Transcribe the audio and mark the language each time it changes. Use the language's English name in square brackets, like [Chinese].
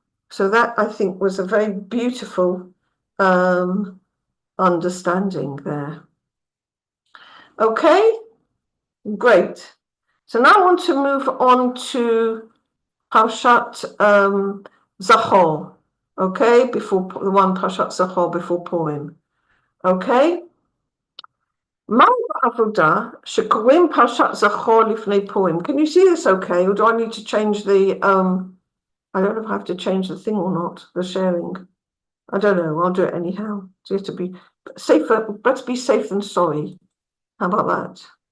[English] So that, I think, was a very beautiful understanding there. Okay, great. So now I want to move on to Parshat Zachor, okay, before the one Parshat Zachor before Purim, okay? [Hebrew] מהו העבודה שקוראים פרשת זכור לפני פורים? [English] Can you see this okay, or do I need to change the, I don't know if I have to change the thing or not, the sharing. I don't know, I'll do it anyhow. So you have to be safer, better be safe than sorry. How about that?